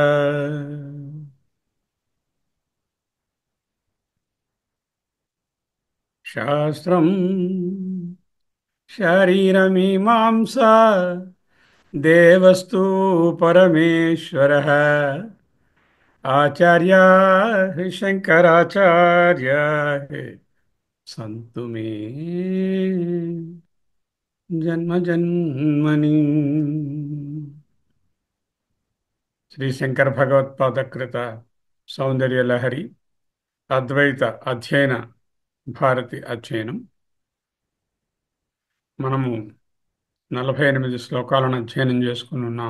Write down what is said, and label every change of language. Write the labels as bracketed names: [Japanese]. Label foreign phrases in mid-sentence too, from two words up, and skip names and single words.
[Sanskrit] शास्त्रम् शरीरमीमांसा देवस्तु परमेश्वरः आचार्याः शङ्कराचार्याः सन्तु मे जन्म जन्मनि। [Telugu] శ్రీ శంకర భగవత్పాదకృత సౌందర్యలహరి అద్వైత అధ్యయన భారతి అధ్యయనం. మనము 48 శ్లోకాలను అధ్యయనం చేసుకుని ఉన్నాం.